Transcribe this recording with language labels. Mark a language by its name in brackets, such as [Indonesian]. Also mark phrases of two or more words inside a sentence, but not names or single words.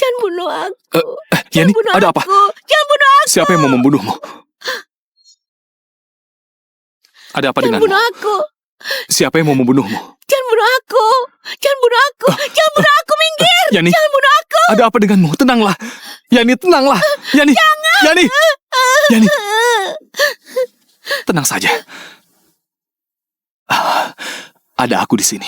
[Indonesian] Jangan bunuh aku. Yani, bunuh ada apa? aku. Jangan bunuh aku. Siapa yang mau membunuhmu? Ada apa Jangan denganmu? bunuh aku. Siapa yang mau membunuhmu? Jangan bunuh aku. Jangan bunuh aku. Jangan bunuh aku, minggir. Yani, Jangan bunuh aku. ada apa denganmu? Tenanglah. Yani, tenanglah. Yani, Yani, Yani, tenang saja. Ada aku di sini.